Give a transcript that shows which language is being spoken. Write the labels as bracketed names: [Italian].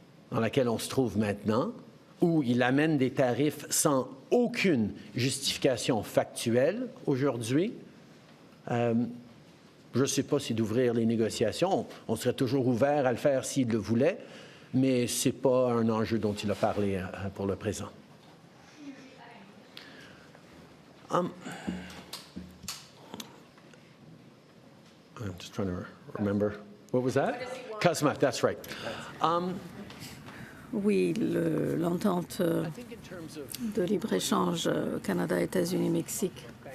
[French] dans laquelle on se trouve maintenant, où il amène des tarifs sans aucune justification factuelle aujourd'hui, je ne sais pas si d'ouvrir les négociations. On serait toujours ouvert à le faire s'il le voulait, mais ce n'est pas un enjeu dont il a parlé pour le présent. [English] I'm just trying to remember. What was that? CUSMA, that's right. [French] Oui, l'entente de libre-échange Canada, États-Unis, Mexique.